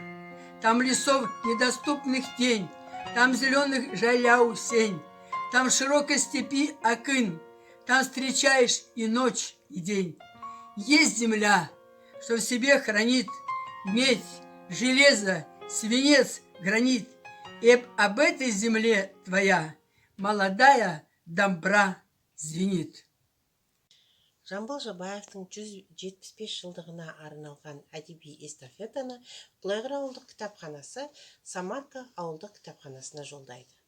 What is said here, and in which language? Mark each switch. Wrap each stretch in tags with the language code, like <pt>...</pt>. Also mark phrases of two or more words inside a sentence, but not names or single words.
<ru>Там лесов недоступных тень, там зеленых жаляу сень, там широкой степи акын, там встречаешь и ночь, и день. Есть земля, что в себе хранит медь, железо, свинец, гранит. И об этой земле твоя молодая домбра звенит.</ru> <kk>Жамбыл Жабаевтың 175 жылдығына арналған әдеби эстафетаны Құлайғыр ауылдық кітапханасы Самарка ауылдық кітапханасына жолдайды.</kk>